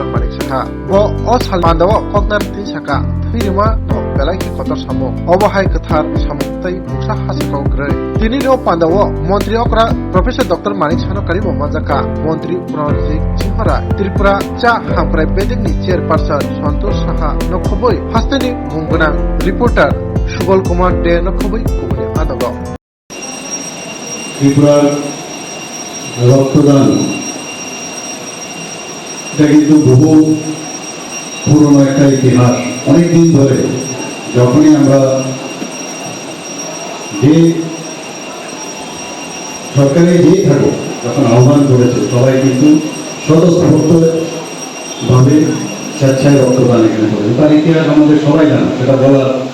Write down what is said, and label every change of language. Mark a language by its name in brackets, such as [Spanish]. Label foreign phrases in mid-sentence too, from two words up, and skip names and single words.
[Kok Borok] Mani Saha bo o sal pandawo koknar tin saka Thirma Belaki kotor samo obahai kathar samtai musa hasikau grai tini ro pandawo mantri okra Professor Dr. Manik Sano karibo manjaka mantri Pranajit Singhara Tripura cha hamkrai beding ni chairperson Santosh Saha nokhoboi hasteni munggunang reporter Subal Kumar De nokhoboi kubuni adago [Bangla] ত্রিপুরার রক্তদান এটা কিন্তু বহু পুরনো একটা ইতিহাস অনেকদিন ধরে যখনই আমরা যে সরকারি যেই থাকুক যখন আহ্বান করেছে সবাই কিন্তু স্বতঃস্ফূর্তভাবে স্বেচ্ছায় রক্তদান এখানে করেছে তার ইতিহাস আমাদের সবাই জানা সেটা বলার